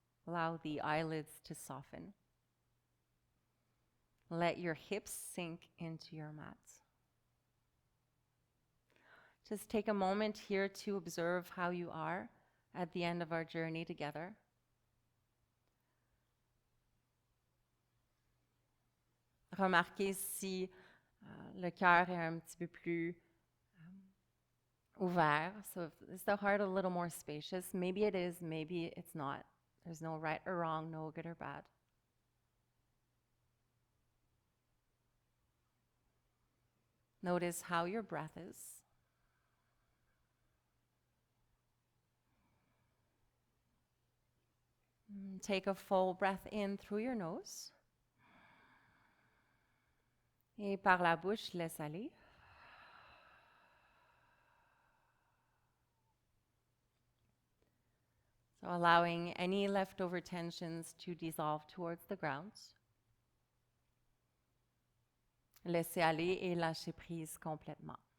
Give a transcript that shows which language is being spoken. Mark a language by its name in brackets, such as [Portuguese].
[English] Allow the eyelids to soften. Let your hips sink into your mat. Just take a moment here to observe how you are at the end of our journey together. [French] Remarquez si le cœur est un petit peu plus ouvert. [English] So is the heart a little more spacious? Maybe it is, maybe it's not. There's no right or wrong, no good or bad. Notice how your breath is. Take a full breath in through your nose. [French] Et par la bouche, laisse aller. [English] So allowing any leftover tensions to dissolve towards the ground. [French] Laissez aller et lâchez prise complètement.